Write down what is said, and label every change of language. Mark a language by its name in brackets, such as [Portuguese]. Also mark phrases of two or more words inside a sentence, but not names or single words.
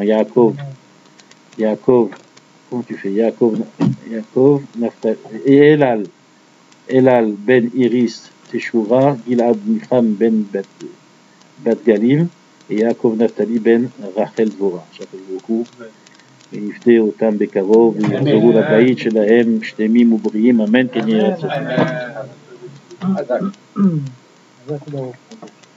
[French] Yaakov, comment tu fais? Yaakov, Naftali, et Elal ben Iris Teshura, Gilad Micham ben Bat Galim, et Yaakov Naftali ben Rachel Dvora. J'appelle beaucoup. [Hebrew] ויפדה אותם בקרוב ויחזרו לבית שלהם שלמים ובריאים, אמן כן יהיה רצון.